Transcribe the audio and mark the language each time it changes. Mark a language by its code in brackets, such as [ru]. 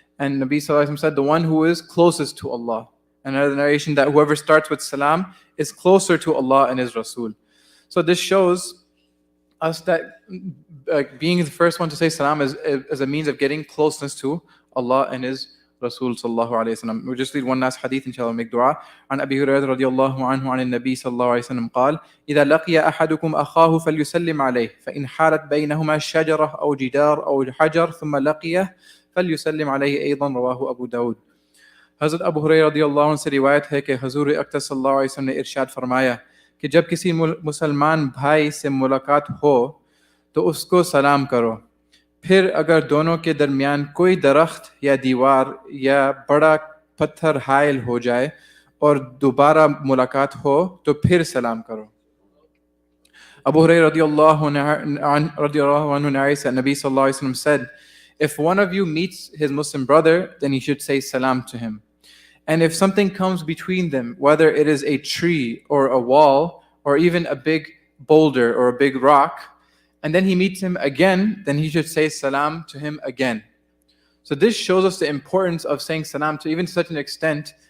[en] And Nabi Sallallahu Alaihi Wasallam said, the one who is closest to Allah. Another narration that whoever starts with salam is closer to Allah and His Rasul. So this shows us that being the first one to say salam is a means of getting closeness to Allah and His Rasul sallallahu alayhi wa sallam. We'll just read one last hadith, inshallah, make dua. [ar] عن أبي هريرة رضي الله عنه عن النبي صلى الله عليه وسلم قال إذا لقي أحدكم أخاه فليسلم عليه فإن حالت بينهما شجرة أو جدار أو حجر ثم لقيه فليسلم عليه أيضا رواه أبو داود. [hi] हज़रत अबू हुरैरा रज़ियल्लाहु अन्हु से रिवायत है कि हुज़ूर अक़दस सल्लल्लाहु अलैहि वसल्लम ने इरशाद फरमाया कि जब किसी मुसलमान भाई से मुलाकात हो तो उसको सलाम करो। फिर अगर दोनों के दरमियान कोई दरख्त या दीवार या बड़ा पत्थर हाइल हो जाए और दोबारा मुलाकात हो तो फिर सलाम करो। [en] Abu Hurairah radiallahu anhu narrates that Nabi sallallahu alaihi wasallam said, if one of you meets his Muslim brother, then he should say salam to him. And if something comes between them, whether it is a tree or a wall or even a big boulder or a big rock, and then he meets him again, then he should say salam to him again. So this shows us the importance of saying salam to even such an extent